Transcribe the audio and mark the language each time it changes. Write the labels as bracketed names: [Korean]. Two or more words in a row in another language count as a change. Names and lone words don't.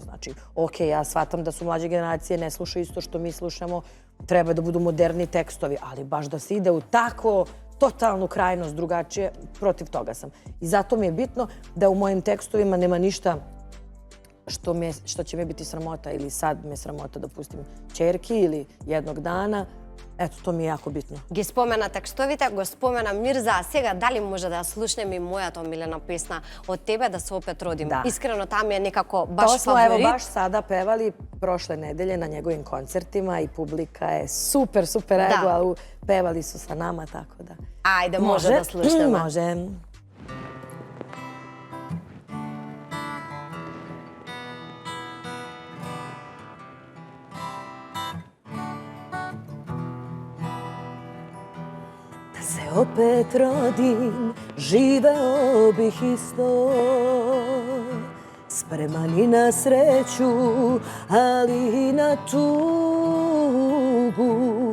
[Serbian] Znači, ok, ja shvatam da su mlađe generacije, ne slušaju isto što mi slušamo, treba da budu moderni tekstovi, ali baš da se ide u tako totalnu krajnost drugačije, protiv toga sam. I zato mi je bitno da u mojim tekstovima nema ništa što će mi biti sramota ili sad me sramota da pustim ćerki ili jednog dana. Eto, to mi je jako bitno. [Macedonian] Ги спомена текстовите, го спомена Мирза, а сега дали може да слушнеме и мојата омилена песна од тебе да се опет родим? Да. Искрено таа ми е некако баш [Serbian] To smo [Macedonian] фаворит. [Serbian] evo baš sada pevali prošle nedelje na njegovim koncertima i publika je super reagovala, pevali su sa nama, tako da. [Macedonian] Ајде, може да слушнеме. [Serbian] Može. Da se opet rodim, živeo bih isto, spreman i na sreću, ali i na tugu.